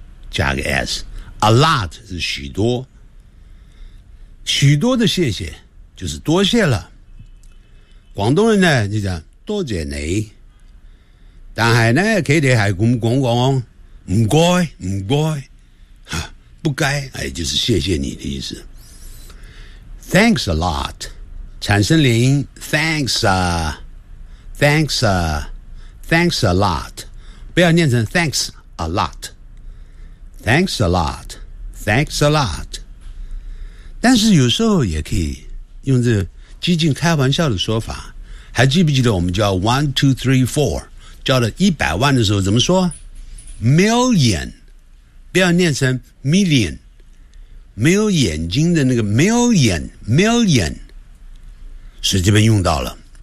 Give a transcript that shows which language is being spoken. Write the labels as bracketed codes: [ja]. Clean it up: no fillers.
[zh] 加个 s， a lot 是许多，许多的谢谢就是多谢了。广东人呢就讲多谢你，但是呢他们还跟我说唔该唔该，不该，哎，就是谢谢你的意思。 [en] Thanks a lot，产生连音 thanks a lot，不要念成 thanks a lot， thanks a lot， thanks a lot。 [zh] 但是有时候也可以用这接近开玩笑的说法，还记不记得我们叫 one two three four，叫了100万的时候怎么说？ Million， 不要念成 million， 没有眼睛的那个 million， 是这边用到了。